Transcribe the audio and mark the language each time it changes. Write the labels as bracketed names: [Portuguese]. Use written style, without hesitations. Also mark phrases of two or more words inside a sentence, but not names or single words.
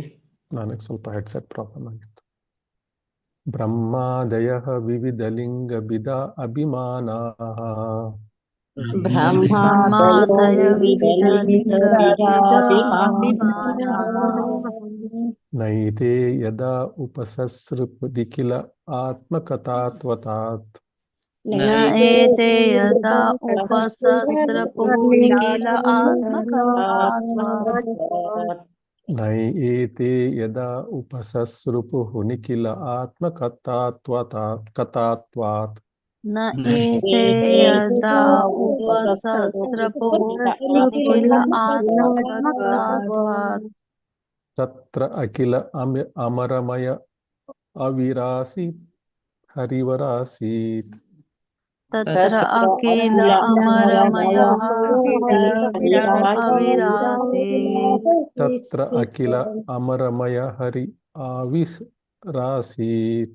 [Kannada] ನನಗೆ ಸ್ವಲ್ಪ [English] headset problem [Kannada] ಆಗಿತ್ತು. [Sanskrit] ಬ್ರಹ್ಮಾದಯಃ ವಿವಿಧ ಲಿಂಗ ಅಭಿಮಾನಾಃ ಬ್ರಹ್ಮಾದಯ ವಿವಿಧ ಲಿಂಗ ಅಭಿಮಾನಃ ನೈತೆ ಯದಾ ಉಪಸಸೃಪದಿಖಿಲ ಆತ್ಮಕಥಾತ್ವತಾತ್ ನ ಏತೆ ಯದಾ ಉಪಸಸ್ರಪುನಿಖಿಲ ಆತ್ಮಕಥಾತ್ವಾತ್ ನೈತೆ ಯದಾ ಉಪಸಸೃಪುಃ ನಿಖಿಲ ಆತ್ಮಕಥಾತ್ವಾತ್ ನ ಏತೆ ಯದಾ ಉಪಸಸ್ರಪುನಿಖಿಲ ಆತ್ಮಕಥಾತ್ವಾತ್ ತತ್ರ ಅಖಿಲ ಅಮರಮಯ ಅವಿರಾಸಿ ಹರಿವರಾಸೀತ್. ತತ್ರ ಅಖಿಲ ಅಮರಮಯ ಅವಿರಾಸೀತ್. ತತ್ರ ಅಖಿಲ ಅಮರಮಯ ಹರಿ ಆವಿರಾಸೀತ್.